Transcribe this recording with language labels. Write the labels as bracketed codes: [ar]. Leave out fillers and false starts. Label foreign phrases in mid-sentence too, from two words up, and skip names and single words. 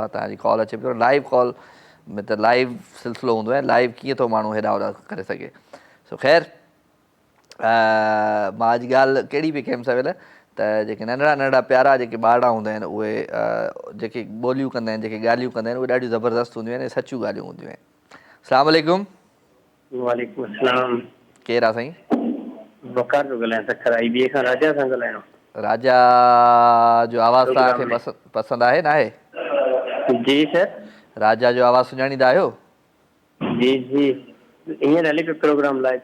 [sd] तव्हांजी कॉल अचे पियो, [en] live call [sd] में त लाइव सिलसिलो हूंदो आहे, लाइव कीअं थो माण्हू हेॾा होॾा करे सघे। सो ख़ैर मां अॼु ॻाल्हि कहिड़ी पई कयमि सवेल, त जेके नंढड़ा प्यारा जेके ॿारड़ा हूंदा आहिनि, उहे जेके ॿोलियूं कंदा आहिनि, जेके ॻाल्हियूं कंदा आहिनि, उहे ॾाढियूं ज़बरदस्तु हूंदियूं आहिनि, सचियूं ॻाल्हियूं हूंदियूं आहिनि। [ar] अस्सलाम वालेकुम। वालेकुम अस्सलाम। [sd] केरु आहे साईं? वकार पियो ॻाल्हायां सखर IBA खां राजा सां ॻाल्हायां। राजा जो आवाज़ तव्हांखे पसंदि आहे न आहे? जी सर। राजा जो आवाज़ सुञाणींदा आहियो? जी जी हींअर हले पियो [en] program live.